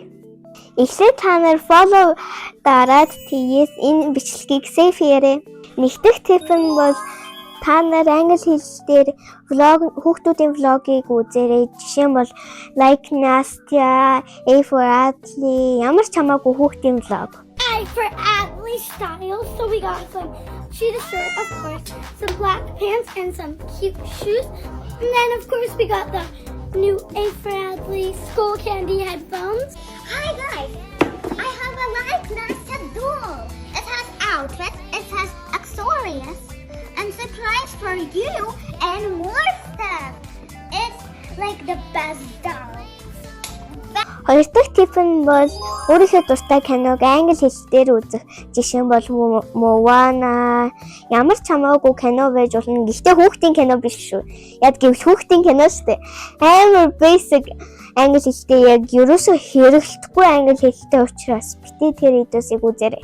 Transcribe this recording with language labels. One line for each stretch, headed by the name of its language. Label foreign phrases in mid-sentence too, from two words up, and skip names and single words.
Mongolian: Эхлээд та нар follow дараад тийс энэ бичлэгийг save хийрээ. Нэгдүгээр тип нь бол та нар англи хэл дээр хүүхдүүдийн влогийг үзээрэй. Жишээ нь бол like Nastya, A for Atlee, ямар ч хамаагүй хүүхдийн влог.
English: A for Atlee style. So we got some cheetah shirt, of course, some black pants, and some cute shoes. And then, of course, we got the new A for Atlee Skull Candy headphones. Hi guys, I have a like Nastya doll. It has outfits, it has accessories, and surprise for you, and more stuff. It's like the best doll.
Mongolian: Хоёр дахь тип нь бол өөрийнхөө дуртай киног англи хэлээр үзэх. Жишээ нь бол Moana, ямар ч хамаагүй кино байж болно. Гэхдээ хүүхдийн кино биш шүү. Яг гэвэл хүүхдийн кино шүү дээ. Амар basic англи хэлтэй яг ерөөсөө хэрэглэхгүй англи хэлтэй учраас битээ тэр видеосыг үзээрэй.